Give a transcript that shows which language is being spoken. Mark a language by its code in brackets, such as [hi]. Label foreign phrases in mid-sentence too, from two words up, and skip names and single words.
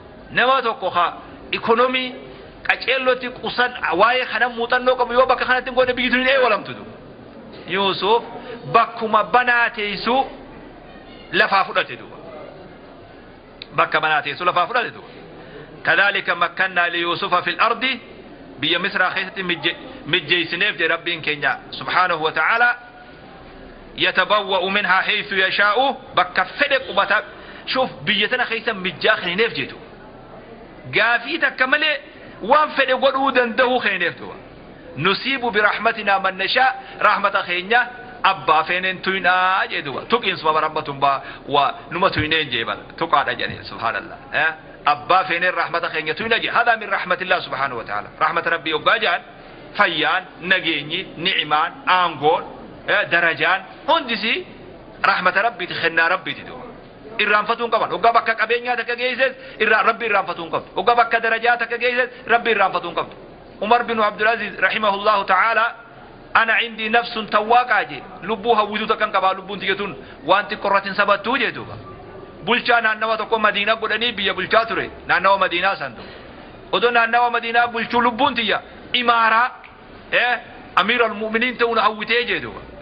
[om] Nama tokko ka ikonomii qaceellotti qusan waa'ee kana muuxannoo qabu yoo bakka kanatti hin goone biyyi tuni eewalamtu du. Yuusuf bakkuma banaa teessu lafaa fudhate duuba. Bakka banaa teessu lafaa fudhate duuba. [ar] كذلك مكنا ليوسف في الأرض [om] biyya Misraa keessatti mijje-, mijjeessineef jedhe Rabbiin keenya [ar] سبحانه وتعالى. يتبوأ منها حيث يشاء [om] bakka fedhe qubata. Shuf biyya tana keessa mijjaa kennineef jedhu. Gaafii takka malee waan fedhe godhuu danda'uu kennineef duuba. [ar] نصيب برحمتنا من نشاء [om] rahmata keenya abbaa feeneen tuynaa jee duuba. Tuqiin suma bara amma tumbaa waa numa tuyneen jee bara. Tuqaadha jedhee subhaanallah. Eh? Abbaa feeneen rahmata keenya tuyna jee. [ar] هذا من رحمة الله سبحانه وتعالى. [om] Rahmata Rabbii yoggaa jaan fayyaan, nageenyi, ni'imaan, aangoon, eh, darajaan hundisi rahmata Rabbiiti, kennaa Rabbiiti duuba. Irraanfatuu hin qaban. Waggaa bakka qabeenyaa takka geesses irraa Rabbi irraanfatuu hin qabdu. Waggaa bakka darajaa takka geesses Rabbi irraanfatuu hin qabdu. [ar] عمر بن عبد العزيز رحمه الله تعالى إن لي نفسا تواقة jee. [om] Lubbuu hawwituu takka hin qabaa lubbuun tiyya tun waan xiqqoo irratti hin sabattuu jee duuba. Bulchaa naannawa tokko Madiinaa godhanii biyya bulchaa ture. Naannawa Madiinaa san duuba. Odoo naannawa Madiinaa bulchuu lubbuun tiyya imaaraa, eh, [ar] أمير المؤمنين [om] ta'uun hawwitee jee duuba.